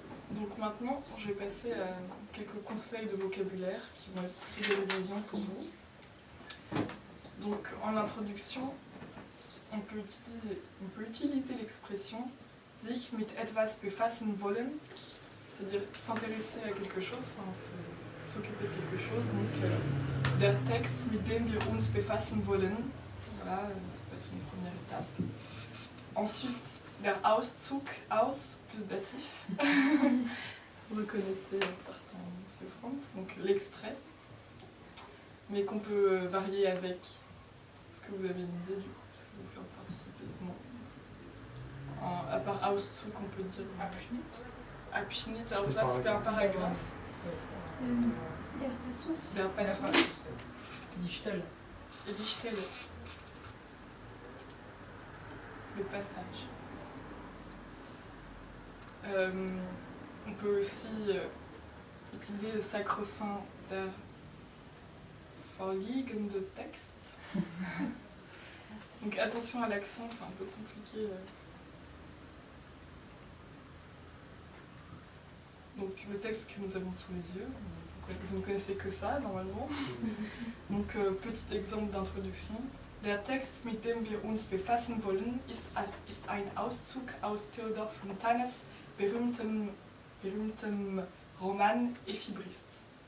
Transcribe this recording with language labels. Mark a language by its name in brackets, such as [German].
[French] Donc maintenant, je vais passer à quelques conseils de vocabulaire qui vont être plutôt des révisions pour vous. Donc en introduction, on peut utiliser l'expression [German] sich mit etwas befassen wollen, [French] c'est-à-dire s'intéresser à quelque chose, s'occuper de quelque chose. Donc [German] der Text, mit dem wir uns befassen wollen. [French] Voilà, ça peut être une première étape. Ensuite, [German] der Auszug, aus [French] plus datif. Vous reconnaissez certains souffrances, donc l'extrait, mais qu'on peut varier avec. Est-ce que vous avez une idée du coup, ce que vous faire participer? Non. À part Auszug, on peut dire Abschnitt. Alors C'est là, c'était un paragraphe. paragraphe. [German] Der Passus. Der Passus. Die Stelle. [French] Et [German] die Stelle. [French] Le passage. On peut aussi utiliser le sacro-saint [German] der vorliegende Text. [French] Donc attention à l'accent, c'est un peu compliqué. Donc le texte que nous avons sous les yeux, vous ne connaissez que ça normalement. Donc petit exemple d'introduction. [German] Der Text, mit dem wir uns befassen wollen, ist ein Auszug aus Theodor Fontanes berühmtem Roman Ephibriste.